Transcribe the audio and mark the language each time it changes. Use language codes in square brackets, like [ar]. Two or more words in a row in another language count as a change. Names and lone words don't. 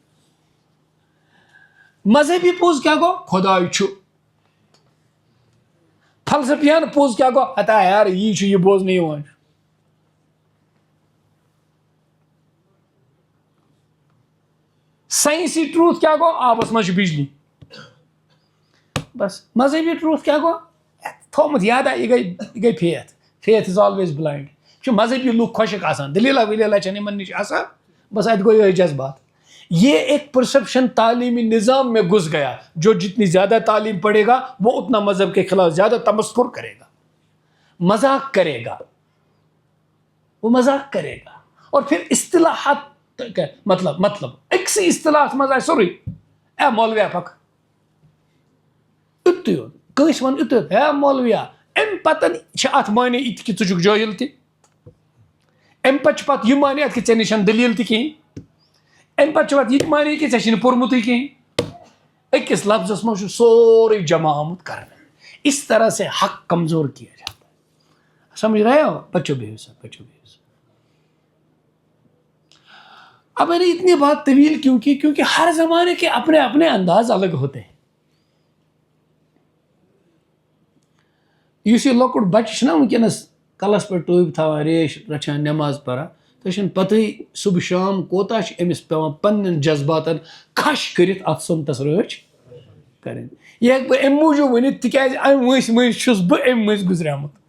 [ks] مذہبی پوٚز کیٛاہ گوٚو خۄداے چھُ فلسفیانہٕ پوٚز کیٛاہ گوٚو ہتا یار یی چھُ یہِ بوزنہٕ یِوان چھُ [en] scientific truth [ks] کیٛاہ گوٚو آبس منٛز چھِ بجلی بس مذہبی ٹروٗتھ کیٛاہ گوٚو تھومُت یادا یہِ گٔے [en] faith is always blind [ks] چھُ مذہبی لُکھ خۄشِک آسان دٔلیٖلا ولیٖلا چھنہٕ یِمن نِش آسان بس اتہِ گوٚو یِہوے جذبات [ur] یہ ایک پرسپشن تعلیمی نظام میں گھس گیا جو جتنی زیادہ تعلیم پڑھے گا وہ اتنا مذہب کے خلاف زیادہ تمسخر کرے گا مذاق کرے گا وہ مذاق کرے گا اور پھر اصطلاحات مطلب [ks] أکسٕے اصطلاحس منٛز آسہِ سورُے اے مولویا پک یُتُے یوت کٲنٛسہِ وَن یُتُے یوت ہے مولویا اَمہِ پتہٕ چھِ اتھ معنی یِتہِ کہِ ژٕ چھُکھ جٲہِل تہِ اَمہِ پتہٕ چھُ پتہٕ یہِ معنی اتھ کہِ ژےٚ نِش چھنہٕ دٔلیٖل تہِ کِہیٖنۍ اَمہِ پتہٕ چھُ پتہٕ یہِ تہِ معنی کہِ ژےٚ چھُے نہٕ پوٚرمُتٕے کِہیٖنۍ أکِس لفظس منٛز چھُ سورُے جمع آمُت کرنہٕ [ur] اس طرح سے حق کمزور کیا جاتا ہے سمجھ رہے ہو بچوں بہو سا اب میں نے اتنی بات طویل کیوں کی کیونکہ ہر زمانے کے اپنے اپنے انداز الگ ہوتے ہیں [ks] یُس یہِ لۄکُٹ بچہِ چھُنہ وٕنکیٚنس کلس پٮ۪ٹھ ٹوپۍ تھاوان ریش رچھان نٮ۪ماز پران تۄہہِ چھنہٕ پتہٕے صبح شام کوتاہ چھُ أمِس پیٚوان پننٮ۪ن جذباتن کھش کٔرِتھ اتھ سنتس رٲچھ کرٕنۍ یہِ ہیٚکہٕ بہٕ امہِ موٗجوٗب ؤنِتھ تِکیازِ امہِ وٲنٛسہِ مٔنٛزۍ چھُس بہٕ امہِ مٔنٛزۍ گُزریومُت